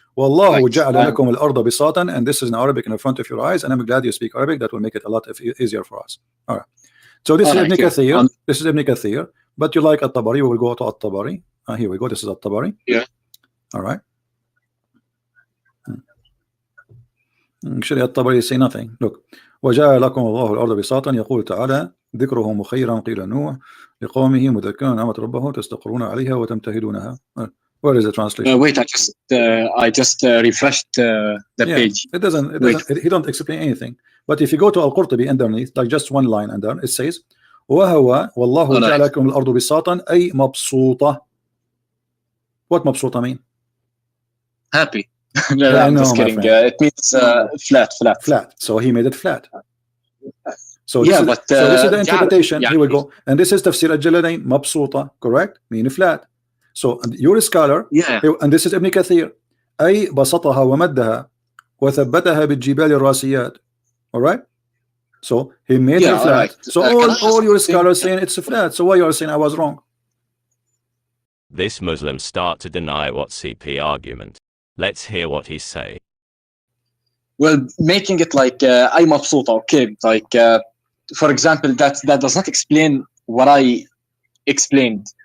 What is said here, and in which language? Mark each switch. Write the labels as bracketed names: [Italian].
[Arabic] Wallahu ja'ala lakum al-arda bisatan, [English] and this is in Arabic in front of your eyes, and I'm glad you speak Arabic. That will make it a lot easier for us. All right. So this is Ibn Kathir. This is Ibn Kathir. But you like Al-Tabari? We will go to Al-Tabari. Here we go. This is Al-Tabari. Yeah. All right. Actually, Al-Tabari say nothing. Look. [Arabic] وجعل لكم الله الأرض بساطا يقول تعالى ذكره مخيرا قيل نوح لقومه مذكرا نعمة ربه تستقرون عليها وتمتهدونها. [English] Where is the translation? Wait, I just refreshed the page. It doesn't. He don't explain anything. But if you go to Al-Qurtubi underneath, like just one line under, it says [Arabic] وهو والله جعل لكم الأرض بساطا أي مبسوطة. [English] What مبسوطة mean? Happy. No, I'm just kidding. It means flat. So he made it flat. So yeah, so this is the interpretation. Here we go. And this is Tafsir al-Jalalain, مبسوطة, correct? Meaning flat. So you're a scholar. Yeah. And this is Ibn Kathir. [Arabic] أي بسطها ومدها وثبتها بالجبال الراسيات. [English] All right. So he made it flat. Right. So all your scholars saying it's flat. So why you are saying I was wrong? This Muslim start to deny what CP argument. Let's hear what he say. Well, making it like I'm مبسوطة, okay, like for example, that does not explain what I explained.